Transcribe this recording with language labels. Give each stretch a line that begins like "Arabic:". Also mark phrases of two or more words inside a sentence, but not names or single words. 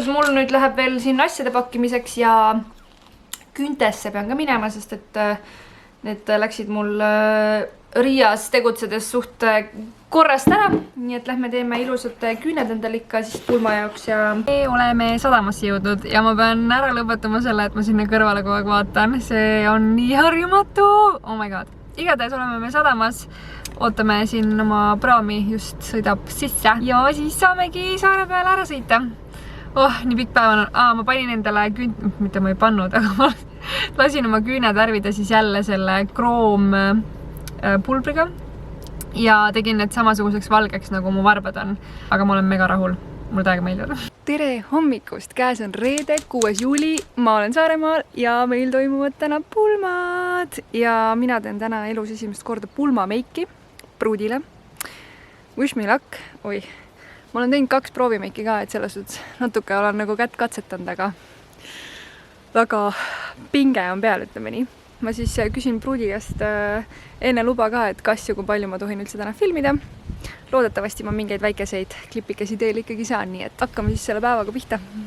Estonian: Mul nüüd läheb veel siin asjade pakkimiseks ja küntesse pean ka minema, sest et need läksid mul Riias tegutsedes suht korrast ära. Nii et lähme teeme ilusad küüned endal ikka siis pulma jaoks ja me oleme sadamasse jõudnud ja ma pean ära lõpetama selle, et ma sinna kõrvale kogu aeg vaatan. See on nii harjumatu.
English: Oh my god.
Estonian: Igatahes oleme me sadamas. Ootame siin oma praami just sõidab sisse ja siis saamegi saare peale ära sõita. Nii pikk päev on. Ma panin endale mitte ma ei pannud, aga ma lasin oma küüned värvida siis jälle selle kroom pulbriga ja tegin need samasuguseks valgeks, nagu mu varbad on. Aga ma olen mega rahul. Mul täiega meeldivad. Tere hommikust! Käes on reede, 6. juuli. Ma olen Saaremaal ja meil toimuvad täna pulmad. Ja mina teen täna elus esimest korda pulmameiki pruudile.
English: Wish me luck.
Estonian: Oi. Ma olen teinud 2 proovimeiki ka, et selles suhtes natuke olen nagu kätt katsetanud, aga väga pinge on peal, ütleme nii. Ma siis küsin pruudi käest enne luba ka, et kas ja kui palju ma tohin üldse täna filmida. Loodetavasti ma mingeid väikeseid klipikesi teil ikkagi saan, nii et hakkame siis selle päevaga pihta.